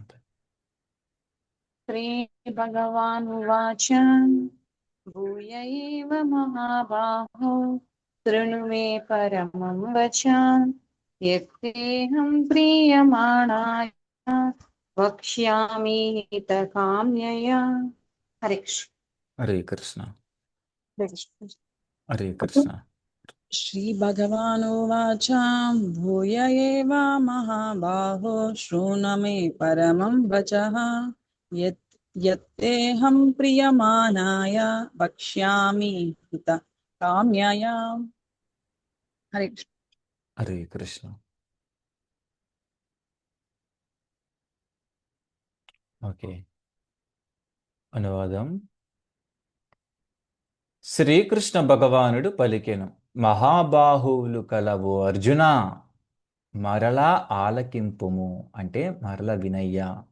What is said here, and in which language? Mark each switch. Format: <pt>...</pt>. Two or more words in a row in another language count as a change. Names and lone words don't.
<sa>శ్రీ భగవాన్ ఉవాచ భూయ ఏవ మహాబాహో శృణు మే పరమం వచ యత్తేహం ప్రీయమాణాయ వక్ష్యామి హితకామ్యయా. హరే కృష్ణ. హరే కృష్ణ. హరే కృష్ణ. హరే కృష్ణ. श्री भगवानुवाच भूय एव महाबाहो शृणु मे परमं वचः यत्तेऽहं प्रीयमाणाय वक्ष्यामि हित काम्याय हरे कृष्ण। హరే కృష్ణ.</sa> <te>ఓకే, అనువాదం. శ్రీకృష్ణ భగవానుడు పలికెను, మహాబాహువులు కలవు అర్జున, మరలా ఆలకింపుము, అంటే మరల వినయ్యా.</te>